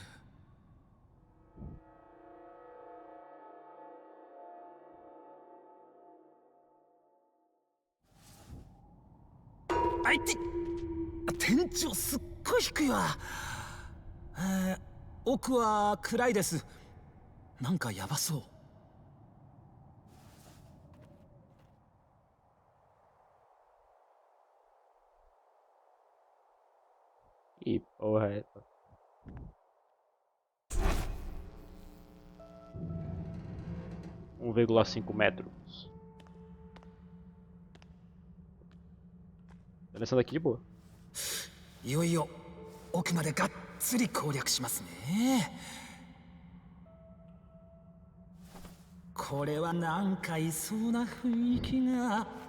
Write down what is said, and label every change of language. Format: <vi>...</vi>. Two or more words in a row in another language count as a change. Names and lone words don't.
<ja>あいて天井すっごい低いわ。奥は暗いです。なんかヤバそう。</ja> <pt>Que porra é essa? Um 1,5 metros. Tá nessa daqui, boa.</pt> <ja>いよいよ奥までがっつり攻略しますね。これはなんかいそうな雰囲気が。</ja>